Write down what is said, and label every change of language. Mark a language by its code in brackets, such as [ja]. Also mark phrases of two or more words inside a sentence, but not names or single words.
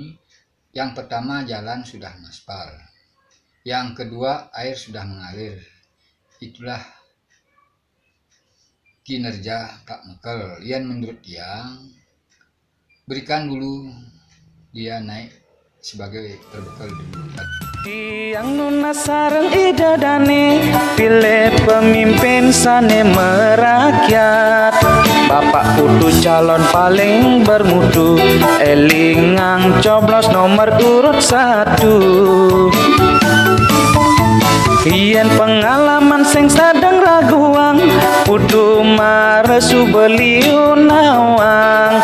[id] Yang pertama, jalan sudah maspal. Yang kedua, air sudah mengalir. Itulah kinerja Pak Mekel. Yang menurut tiang, berikan dulu dia naik sebagai perbekal dulu. [ban] Tiang nuna sareng idadane, pilih pemimpin sane merakyat. [id] Bapak Putu calon paling bermutu, elingang coblos nomor urut 1. [ban] Yen pengalaman sing sadang raguang, Putu Mare subeliu nawang.